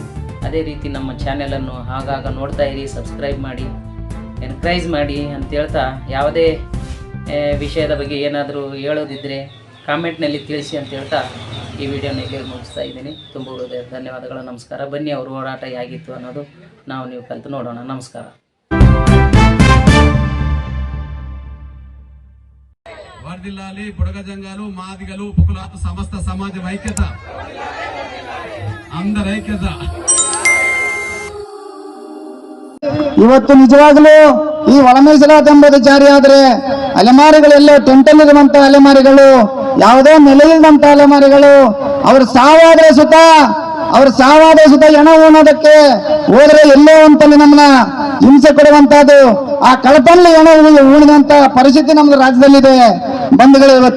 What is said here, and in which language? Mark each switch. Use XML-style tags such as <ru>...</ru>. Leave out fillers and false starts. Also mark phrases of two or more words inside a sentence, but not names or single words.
<kn>ಅದೇ ರೀತಿ ನಮ್ಮ ಚಾನೆಲನ್ನು ಆಗಾಗ ನೋಡ್ತಾ ಇರಿ, ಸಬ್ಸ್ಕ್ರೈಬ್ ಮಾಡಿ, ಎನ್ಕರೇಜ್ ಮಾಡಿ ಅಂತ ಹೇಳ್ತಾ, ಯಾವುದೇ ವಿಷಯದ ಬಗ್ಗೆ ಏನಾದರೂ ಹೇಳೋದಿದ್ದರೆ ಕಾಮೆಂಟ್ನಲ್ಲಿ ತಿಳಿಸಿ ಅಂತ ಹೇಳ್ತಾ ಈ ವಿಡಿಯೋನ ಇಲ್ಲಿ ಮುಗಿಸ್ತಾ ಇದ್ದೀನಿ. ತುಂಬ ಹೃದಯದ ಧನ್ಯವಾದಗಳು. ನಮಸ್ಕಾರ. ಬನ್ನಿ ಅವ್ರ ಹೋರಾಟ ಹೇಗಿತ್ತು ಅನ್ನೋದು ನೀವು ಕಲಿತು ನೋಡೋಣ. ನಮಸ್ಕಾರ.</kn> <te>వర్ధిల్లాలి బుడగ జంగాలు మాదిగలు ఉపకులాత సమస్త సమాజ ఐక్యత అందరి ఐక్యత.</te> <kn>ಇವತ್ತು ನಿಜವಾಗಲೂ ಈ ಒಳ ಮೀಸಲಾತಿ ಎಂಬುದು ಜಾರಿಯಾದರೆ ಅಲೆಮಾರಿಗಳೆಲ್ಲ ಟೆಂಟಲ್ಲಿರುವಂತಹ ಅಲೆಮಾರಿಗಳು, ಯಾವುದೇ ನೆಲೆಯಿಲ್ಲದಂತ ಅಲೆಮಾರಿಗಳು, ಅವ್ರ ಸಾವಾದ್ರೆ ಸುತ ಹೆಣ ಉಣ್ಣೋದಕ್ಕೆ ಹೋದ್ರೆ ಎಲ್ಲೋ ಅಂತಲ್ಲಿ ನಮ್ಮನ್ನ ಹಿಂಸೆ ಕೊಡುವಂತಹದ್ದು, ಆ ಕಳಪಲ್ಲಿ ಹೆಣ ಉಣಿದಂತ ಪರಿಸ್ಥಿತಿ ನಮ್ದು ರಾಜ್ಯದಲ್ಲಿದೆ ಬಂಧುಗಳು ಇವತ್ತು.</kn>